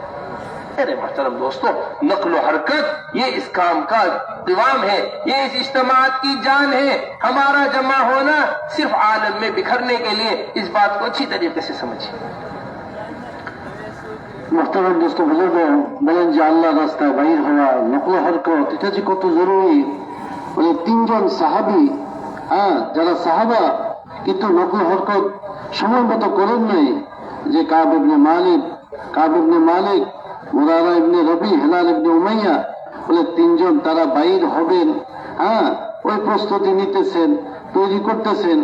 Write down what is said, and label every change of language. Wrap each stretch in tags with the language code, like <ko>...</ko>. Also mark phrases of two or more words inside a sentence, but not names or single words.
<ur>میرے محترم دوستو، نقل و حرکت یہ اس کام کا قوام ہے، یہ اس اجتماعات کی جان ہے۔ ہمارا جمع ہونا صرف عالم میں بکھرنے کے لیے، اس بات کو اچھی طریقے سے سمجھیں۔ محترم دوستو</ur> <bn>বুঝবে বলেন যে আল্লাহ রাস্তায় বাইর হওয়া নকল হরকত এটা যে কত জরুরি। ওই 3 জন সাহাবী, যারা সাহাবা কিন্তু নকল হরকত সময় মতো করেন নাই, যে কাব ইবনে মালিক, মুরারা ইবনে রবি, হেলাল ইবনে উমাইয়া, বলে 3 জন তারা বাইর হবেন, ওই প্রস্তুতি নিতেছেন, তৈরি করতেছেন।</bn>